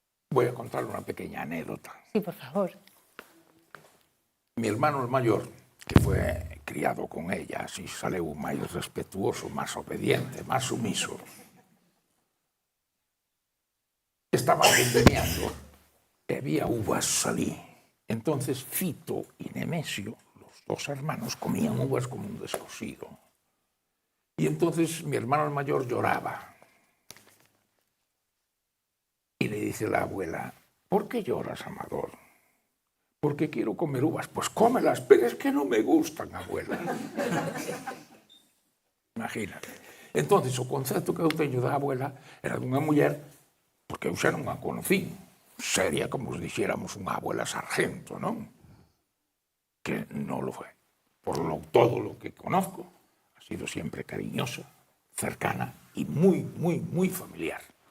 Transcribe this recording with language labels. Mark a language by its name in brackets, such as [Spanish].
[Spanish] Voy a contar una pequeña anécdota. Sí, por favor. Mi hermano el mayor, que fue criado con ella, [Galician] así saleu máis respetuoso, máis obediente, máis sumiso, estaba vendemiando e había uvas salí. [Spanish] Entonces Fito y Nemesio, los dos hermanos, comían uvas como un descosido. Y entonces mi hermano el mayor lloraba. Y le dice la abuela, ¿por qué lloras, Amador? Porque quiero comer uvas. Pues cómelas, pero es que no me gustan, abuela. Imagínate. [Galician] Entonces, o concepto que eu teño da abuela era dunha muller, porque eu xa non a conocí, seria, como os dixéramos, unha abuela sargento, non? Que non lo foi. [Spanish] Todo lo que conozco ha sido siempre cariñosa, cercana y muy, muy, muy familiar.